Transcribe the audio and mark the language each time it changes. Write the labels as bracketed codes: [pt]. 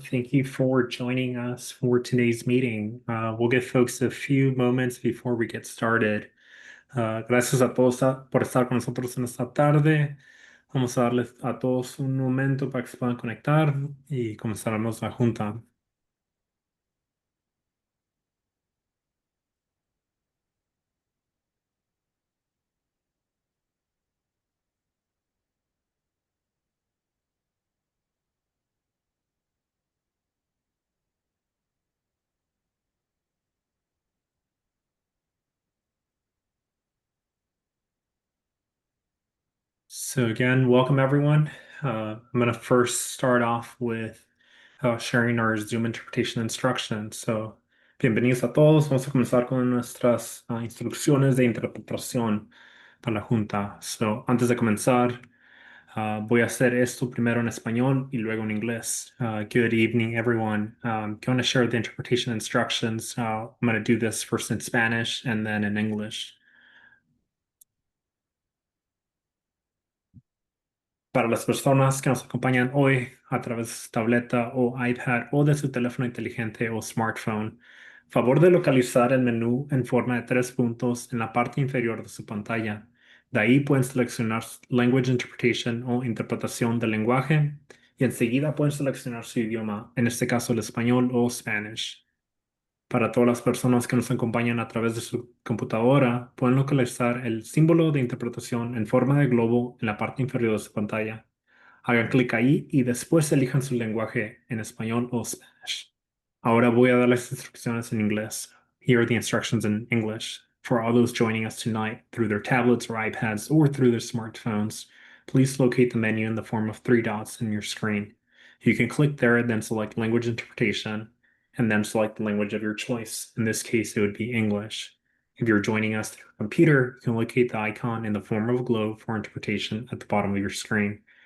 [en] Thank you for joining us for today's meeting. We'll give folks a few moments before we get started. [es] Gracias a todos por estar con nosotros en esta tarde. Vamos a darles a todos un momento para que se puedan conectar y comenzaremos la junta. [en] So again, welcome everyone. I'm going to first start off with sharing our Zoom interpretation instructions. [es] So, bienvenidos a todos. Vamos a comenzar con nuestras instrucciones de interpretación para la junta. So, antes de comenzar, voy a hacer esto primero en español y luego en inglés. [en] Good evening, everyone. I'm going to share the interpretation instructions. I'm going to do this first in Spanish and then in English. [es] Para las personas que nos acompañan hoy a través de su tableta o iPad o de su teléfono inteligente o smartphone, favor de localizar el menú en forma de tres puntos en la parte inferior de su pantalla. De ahí pueden seleccionar Language Interpretation o interpretación del lenguaje y enseguida pueden seleccionar su idioma, en este caso el español o Spanish. Para todas las personas que nos acompañan a través de su computadora, pueden localizar el símbolo de interpretación en forma de globo en la parte inferior de su pantalla. Hagan clic ahí y después elijan su lenguaje en español o Spanish. Ahora voy a dar las instrucciones en inglés. [en] Here are the instructions in English. For all those joining us tonight through their tablets or iPads or through their smartphones, please locate the menu in the form of three dots in your screen. You can click there, then select Language Interpretation, and then select the language of your choice. In this case, it would be English. If you're joining us through a computer, you can locate the icon in the form of a globe for interpretation at the bottom of your screen.